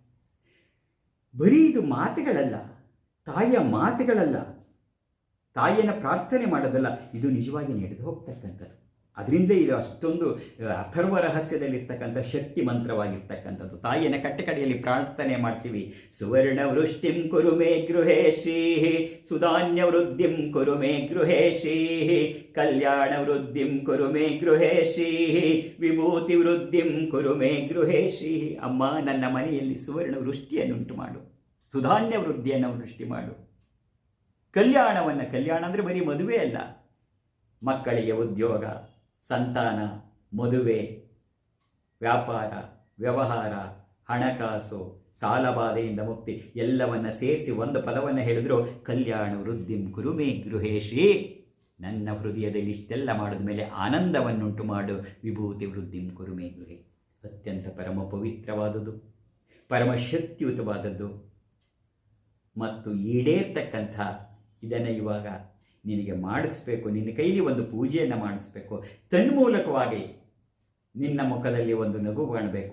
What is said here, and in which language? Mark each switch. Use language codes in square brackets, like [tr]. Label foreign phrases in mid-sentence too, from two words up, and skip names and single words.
[kn] ಬರೀ ಇದು ಮಾತುಗಳಲ್ಲ, ತಾಯಿಯ ಮಾತುಗಳಲ್ಲ, ತಾಯಿಯನ್ನು ಪ್ರಾರ್ಥನೆ ಮಾಡೋದಲ್ಲ, ಇದು ನಿಜವಾಗಿ ನಡೆದು ಹೋಗ್ತಕ್ಕಂಥದ್ದು. ಅದರಿಂದಲೇ ಇದು ಅಷ್ಟೊಂದು ಅಥರ್ವ ರಹಸ್ಯದಲ್ಲಿರ್ತಕ್ಕಂಥ ಶಕ್ತಿ ಮಂತ್ರವಾಗಿರ್ತಕ್ಕಂಥದ್ದು. ತಾಯಿಯನ್ನು ಕಟ್ಟಕಡೆಯಲ್ಲಿ ಪ್ರಾರ್ಥನೆ ಮಾಡ್ತೀವಿ. [sa] ಸುವರ್ಣ ವೃಷ್ಟಿಂ ಕುರು ಮೇ ಗೃಹೇ ಶ್ರೀ, ಸುಧಾನ್ಯ ವೃದ್ಧಿಂ ಕುರು ಮೇ ಗೃಹೇ ಶ್ರೀ, ಕಲ್ಯಾಣ ವೃದ್ಧಿಂ ಕುರು ಮೇ ಗೃಹೇ ಶ್ರೀ, ವಿಭೂತಿ ವೃದ್ಧಿಂ ಕುರು ಮೇ ಗೃಹೇ ಶ್ರೀ. [kn] ಅಮ್ಮ, ನನ್ನ ಮನೆಯಲ್ಲಿ ಸುವರ್ಣ ವೃಷ್ಟಿಯನ್ನುಂಟು ಮಾಡು, ಸುಧಾನ್ಯ ವೃದ್ಧಿಯನ್ನು ವೃಷ್ಟಿ ಮಾಡು. ಕಲ್ಯಾಣ ಅಂದರೆ ಬರೀ ಮದುವೆ ಅಲ್ಲ, ಮಕ್ಕಳಿಗೆ ಉದ್ಯೋಗ, ಸಂತಾನ, ಮದುವೆ, ವ್ಯಾಪಾರ, ವ್ಯವಹಾರ, ಹಣಕಾಸು, ಸಾಲಬಾಧೆಯಿಂದ ಮುಕ್ತಿ ಎಲ್ಲವನ್ನ ಸೇರಿಸಿ ಒಂದು ಪದವನ್ನು ಹೇಳಿದ್ರು, [sa] ಕಲ್ಯಾಣ ವೃದ್ಧಿಂ ಕುರು ಮೇ ಗೃಹೇ ಶ್ರೀ. [kn] ನನ್ನ ಹೃದಯದಲ್ಲಿ ಇಷ್ಟೆಲ್ಲ ಮಾಡಿದ ಮೇಲೆ ಆನಂದವನ್ನುಂಟು ಮಾಡು. [sa] ವಿಭೂತಿ ವೃದ್ಧಿಂ ಕುರು ಮೇ ಗೃಹೇ. [kn] ಅತ್ಯಂತ ಪರಮ ಪವಿತ್ರವಾದದ್ದು, ಪರಮಶಕ್ತಿಯುತವಾದದ್ದು ಮತ್ತು ಈಡೇರ್ತಕ್ಕಂಥ ಇದನ್ನು ಇವಾಗ ನಿನಗೆ ಮಾಡಿಸ್ಬೇಕು. ನಿನ್ನ ಕೈಲಿ ಒಂದು ಪೂಜೆಯನ್ನು ಮಾಡಿಸ್ಬೇಕು. ತನ್ಮೂಲಕವಾಗಿ ನಿನ್ನ ಮುಖದಲ್ಲಿ ಒಂದು ನಗು ಕಾಣಬೇಕು.